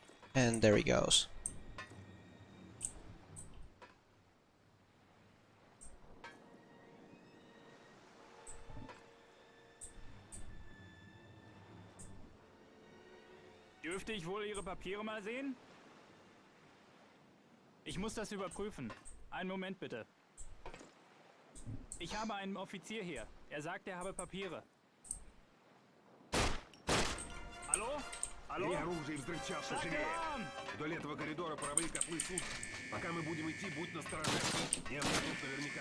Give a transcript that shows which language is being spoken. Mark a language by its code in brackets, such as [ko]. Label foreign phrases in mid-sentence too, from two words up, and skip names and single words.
[en] And there he goes. [de] Dürfte ich wohl Ihre Papiere mal sehen? Ich muss das überprüfen. Einen Moment bitte. Ich habe einen Offizier hier. Er sagt, er habe Papiere. Hallo? Hallo? [ru] Бери оружие и взрывчатку живее. Вдоль этого коридора паровые котлы служат. Пока мы будем идти, будь настороже. Немцы тут наверняка.